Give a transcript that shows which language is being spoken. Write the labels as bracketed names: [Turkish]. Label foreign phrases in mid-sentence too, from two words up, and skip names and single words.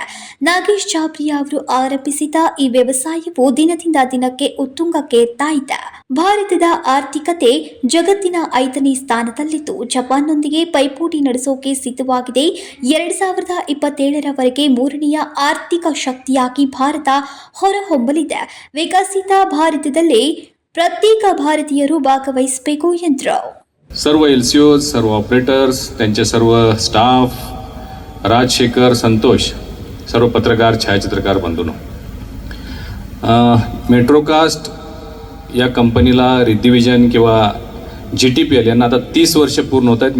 [Kannada] ನಾಗೇಶ್ ಚಾಬ್ರಿಯಾ ಅವರು ಆರಂಭಿಸಿದ ಈ ವ್ಯವಸಾಯವು ದಿನದಿಂದ ದಿನಕ್ಕೆ ಉತ್ತುಂಗಕ್ಕೆ ಏರ್ತಾ ಇದೆ. ಭಾರತದ ಆರ್ಥಿಕತೆ ಜಗತ್ತಿನ 5ನೇ ಸ್ಥಾನದಲ್ಲಿದ್ದು ಜಪಾನ್ನೊಂದಿಗೆ ಪೈಪೋಟಿ ನಡೆಸೋಕೆ ಸಿದ್ಧವಾಗಿದೆ. 2027ರವರೆಗೆ 3ನೆಯ ಆರ್ಥಿಕ ಶಕ್ತಿಯಾಗಿ ಭಾರತ ಹೊರಹೊಮ್ಮಲಿದೆ. ವಿಕಸಿತ ಭಾರತದಲ್ಲಿ ಪ್ರತ್ಯೇಕ ಭಾರತೀಯರು ಭಾಗವಹಿಸಬೇಕು ಎಂದರು. [Marathi] सर्व LCOs, सर्व ऑपरेटर्स, त्यांचे सर्व स्टाफ, राजशेखर, संतोष, सर्व पत्रकार, छायाचित्रकार बंधूंनो, मेट्रोकास्ट या कंपनीला रिद्दी विजन किंवा GTPL यांना आता 30 वर्ष पूर्ण होत आहेत.